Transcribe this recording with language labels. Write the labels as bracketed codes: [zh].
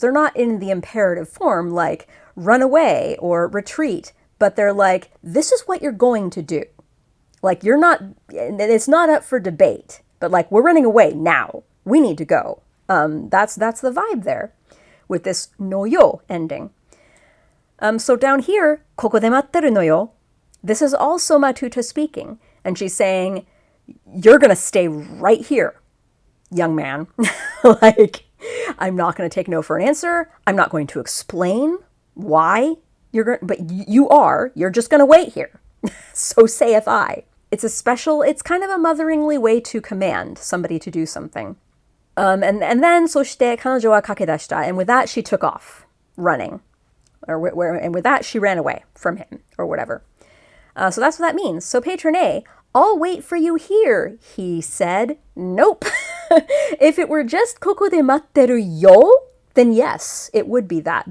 [en] They're not in the imperative form like run away or retreat. But they're like, this is what you're going to do. Like, it's not up for debate. But like, we're running away now. We need to go. That's the vibe there with this no yo ending. So down here, [ja] ここで待ってるのよ. [en] This is also Matuta speaking. And she's saying, you're going to stay right here, young man. Like, I'm not going to take no for an answer. I'm not going to explain why but you're just going to wait here. So saith I. It's kind of a motherly way to command somebody to do something. And then, [ja] そして彼女は駆け出した. [en] And with that, she took off, running. And with that, she ran away from him, or whatever. So that's what that means. So patron A, I'll wait for you here, he said. Nope. If it were just [ja] ここで待ってるよ, [en] then yes, it would be that.